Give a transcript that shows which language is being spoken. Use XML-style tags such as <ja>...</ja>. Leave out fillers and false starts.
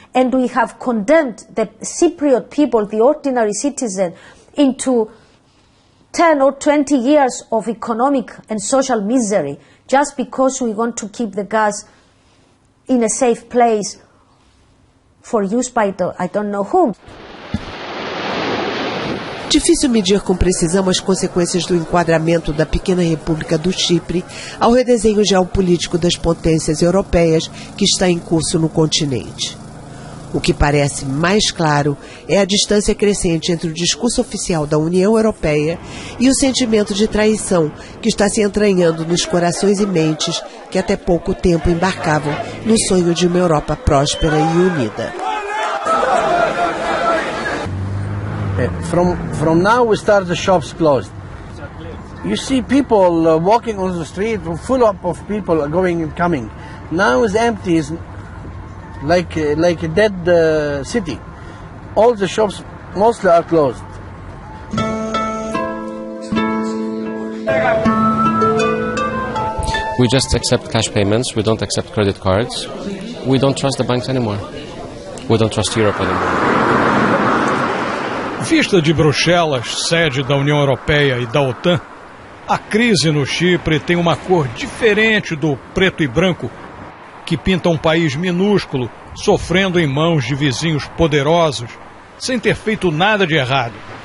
<en>And we have condemned the Cypriot people, the ordinary citizen, into 10 or 20 years of economic and social misery just because we want to keep the gas in a safe place for use by I don't know whom.</en> <pt>Difícil medir com precisão as consequências do enquadramento da pequena República do Chipre ao redesenho geopolítico das potências europeias que está em curso no continente. O que parece mais claro é a distância crescente entre o discurso oficial da União Europeia e o sentimento de traição que está se entranhando nos corações e mentes que até pouco tempo embarcavam no sonho de uma Europa próspera e unida.</pt> <en>From now we start the shops closed. You see people walking on the street, full of people going and coming. Now it's empty. It's like a dead city. All the shops mostly are closed. We just accept cash payments. We don't accept credit cards. We don't trust the banks anymore. We don't trust Europe anymore.</en> <pt>Vista de Bruxelas, sede da União Europeia e da OTAN, a crise no Chipre tem uma cor diferente do preto e branco que pinta um país minúsculo, sofrendo em mãos de vizinhos poderosos, sem ter feito nada de errado.</pt>